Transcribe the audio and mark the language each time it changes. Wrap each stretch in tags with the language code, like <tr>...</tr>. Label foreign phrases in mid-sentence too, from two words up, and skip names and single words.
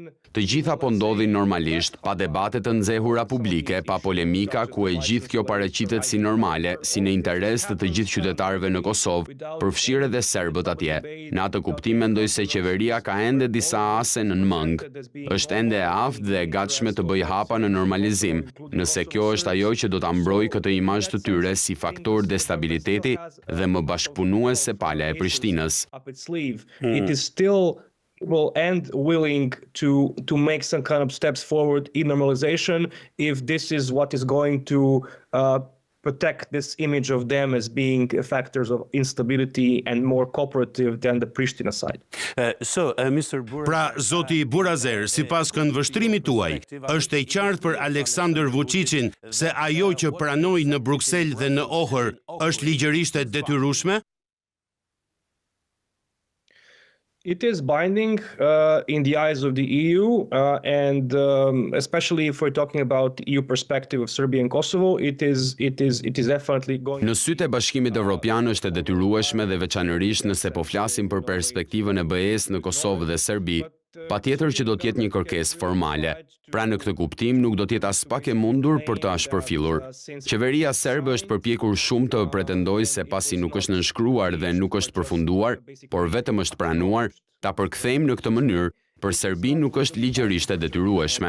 <sq>Të gjitha po ndodhin normalisht, pa debate të nxehura publike, pa polemika, ku e gjithë kjo paraqitet si normale, si në interes të gjithë qytetarëve në Kosovë, përfshirë edhe serbët atje. Në atë kuptim mendoj se qeveria ka ende disa ase në mëng. Është ende e aftë dhe e gatshme të bëjë hapa në normalizim, nëse kjo është ajo që do ta mbrojë këtë imazh të tyre si faktor destabiliteti dhe më bashkëpunues se pala e Prishtinës.</sq> <en>It is still and willing to make some kind of steps forward in normalization if this is what is going to protect this image of them as being factors of instability and more cooperative than the Pristina side.</en> <sq>Pra, zoti Burazer, sipas këndvështrimit tuaj, është e qartë për Aleksandar Vučićin se ajo që pranoi në Bruksel dhe në Ohër është ligjërisht e detyrueshme?</sq> <en>It is binding in the eyes of the EU, and especially if we're talking about EU perspective of Serbia and Kosovo, it is definitely going.</en> <sq>Në sytë e Bashkimit Evropian është e detyrueshme dhe veçanërisht nëse po flasim për perspektivën e BE-s në Kosovë dhe Serbi, patjetër që do të jetë një kërkesë formale. Pra në këtë kuptim nuk do të jetë as pak e mundur për të ashpërfillur. Qeveria serbe është përpjekur shumë të pretendojë se pasi nuk është nënshkruar dhe nuk është përfunduar, por vetëm është pranuar, ta përkthejmë në këtë mënyrë, për Serbinë nuk është ligjërisht e detyrueshme.</sq>